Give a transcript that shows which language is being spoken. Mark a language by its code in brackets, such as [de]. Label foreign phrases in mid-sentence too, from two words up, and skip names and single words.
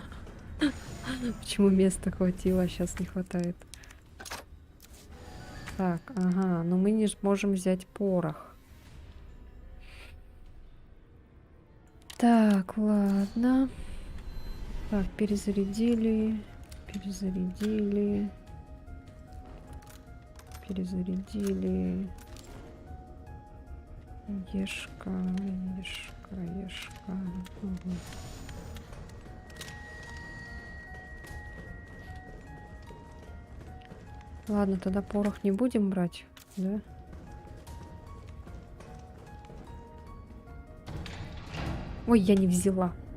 [ru] Почему места хватило, а сейчас не хватает? Так, ага, но мы не сможем взять порох. Так, ладно. Так, перезарядили. Перезарядили. Перезарядили. Ешка, ешка, ешка. Угу. Ладно, тогда порох не будем брать, да? Ой, я не взяла.